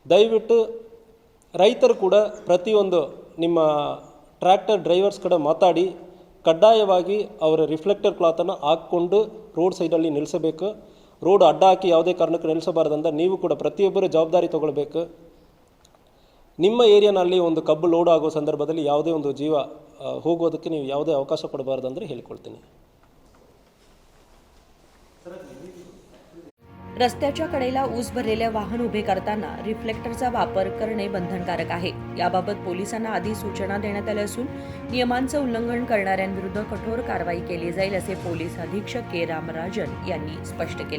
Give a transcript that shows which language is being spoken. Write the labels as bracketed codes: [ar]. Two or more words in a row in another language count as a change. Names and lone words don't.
[kn] ದಯವಿಟ್ಟು ರೈತರು ಕೂಡ ಪ್ರತಿಯೊಂದು ನಿಮ್ಮ [en] tractor drivers [kn] ಕಡೆ ಮಾತಾಡಿ ಕಡ್ಡಾಯವಾಗಿ ಅವರ ರಿಫ್ಲೆಕ್ಟರ್ ಕ್ಲಾತನ್ನು ಹಾಕ್ಕೊಂಡು ರೋಡ್ ಸೈಡಲ್ಲಿ ನಿಲ್ಲಿಸಬೇಕು. ರೋಡ್ ಅಡ್ಡ ಹಾಕಿ ಯಾವುದೇ ಕಾರಣಕ್ಕೂ ನಿಲ್ಲಿಸಬಾರ್ದಂತ ನೀವು ಕೂಡ ಪ್ರತಿಯೊಬ್ಬರು ಜವಾಬ್ದಾರಿ ತಗೊಳ್ಬೇಕು. ನಿಮ್ಮ ಏರಿಯಾನಲ್ಲಿ ಒಂದು ಕಬ್ಬು ಲೋಡ್ ಆಗೋ ಸಂದರ್ಭದಲ್ಲಿ ಯಾವುದೇ ಒಂದು ಜೀವ ಹೋಗೋದಕ್ಕೆ ನೀವು ಯಾವುದೇ ಅವಕಾಶ ಕೊಡಬಾರ್ದಂದ್ರೆ ಹೇಳಿಕೊಳ್ತೀನಿ. [mr] रस्त्याच्या कडेला ऊस भरलेल्या वाहन उभे करताना रिफ्लेक्टरचा वापर करणे बंधनकारक आहे. याबाबत पोलिसांना आधी सूचना देण्यात आल्या असून नियमांचं उल्लंघन करणाऱ्यांविरुद्ध कठोर कारवाई केली जाईल असे पोलीस अधीक्षक के रामराजन यांनी स्पष्ट केले.